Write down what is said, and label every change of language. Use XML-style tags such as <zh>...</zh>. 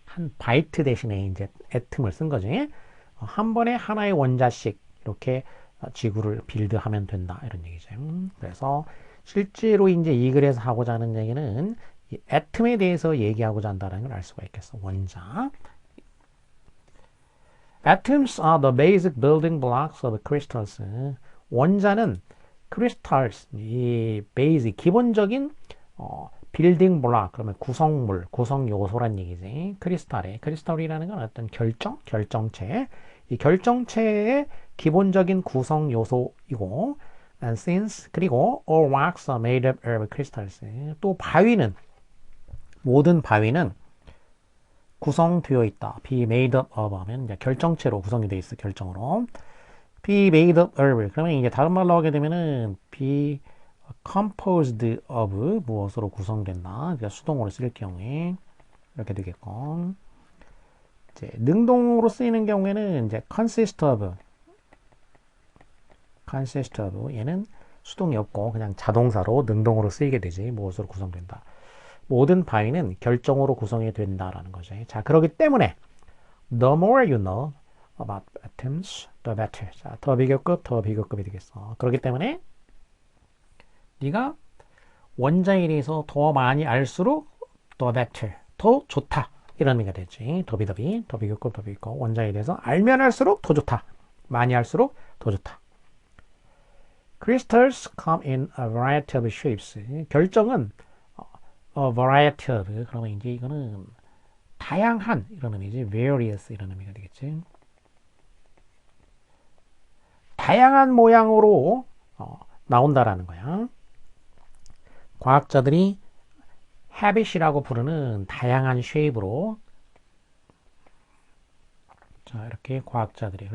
<ko>한 바이트 대신에 이제 애텀을 쓴 거지. 한 번에 하나의 원자씩 이렇게 지구를 빌드하면 된다 이런 얘기죠. 그래서 실제로 이제 이 글에서 하고자 하는 얘기는 이 애텀에 대해서 얘기하고자 한다는 걸 알 수가 있겠어. 원자.</ko> <en>Atoms are the basic building blocks of crystals.</en> <ko>원자는 crystals, 이 베이직 기본적인 빌딩 블록 그러면 구성물, 구성 요소란 얘기지. 크리스탈이라는 건 어떤 결정체. 이 결정체의 기본적인 구성 요소이고, and since 그리고</ko> <en>all rocks are made up of crystals.</en> <ko>또 바위는 모든 바위는 구성되어 있다. be made up of 하면 이제 결정체로 구성이 되어 있어. 결정으로. be made up of. 그러면 이제 다른 말로 하게 되면은 be composed of 무엇으로 구성된다. 그러니까 수동으로 쓸 경우에 이렇게 되겠고. 이제 능동으로 쓰이는 경우에는 이제 consist of 얘는 수동이 없고 그냥 자동사로 능동으로 쓰이게 되지. 무엇으로 구성된다. 모든 바위는 결정으로 구성이 된다라는 거죠. 자, 그렇기 때문에</ko> <en>the more you know about atoms, the better.</en> <ko>자, 더 비교급, 더 비교급이 되겠어. 그렇기 때문에 네가 원자에 대해서 더 많이 알수록 the better, 더 좋다. 이런 의미가 되지. 더 비교급, 더 비교급. 원자에 대해서 알면 알수록 더 좋다. 많이 알수록 더 좋다.</ko> <en>Crystals come in a variety of shapes.</en> <ko>결정은 a variety of, 그러면 이제 이거는 다양한 이런 의미지. various 이런 의미가 되겠지. 다양한 모양으로 나온다라는 거야. 과학자들이 habit이라고 부르는 다양한 쉐입으로, 자, 이렇게 과학자들이.</ko>